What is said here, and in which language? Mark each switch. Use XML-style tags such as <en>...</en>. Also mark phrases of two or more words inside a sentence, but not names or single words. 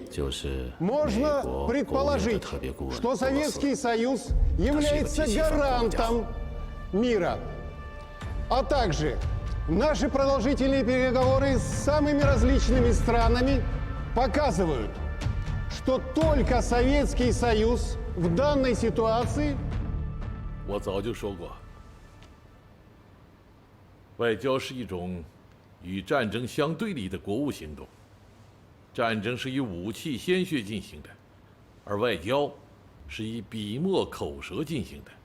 <ru>Можно предположить, что Советский Союз является гарантом мира. А также наши продолжительные переговоры с самыми различными странами показывают, что только Советский Союз в данной ситуации...</ru> <zh>我早就说过。外交是一种与战争相对立的国务行动，战争是以武器鲜血进行的，而外交是以笔墨口舌进行的。</zh>